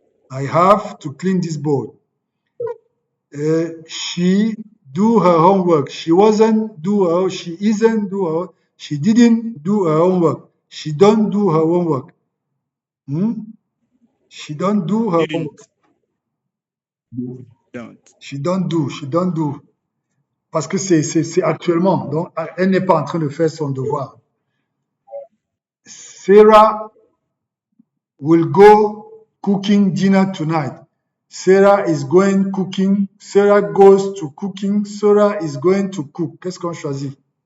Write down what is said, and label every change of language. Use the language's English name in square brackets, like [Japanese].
[English] I have to clean this board. She do her homework. She wasn't do her. She isn't do her. She didn't do her homework. She don't do her homework. She don't do her homework. She don't do. [French] Parce que c'est actuellement. Donc, elle n'est pas en train de faire son devoir. [English] Sarah will go cooking dinner tonight. Sarah is going cooking. Sarah goes to cooking. Sarah is going to cook. [French] Qu'est-ce qu'on choisit?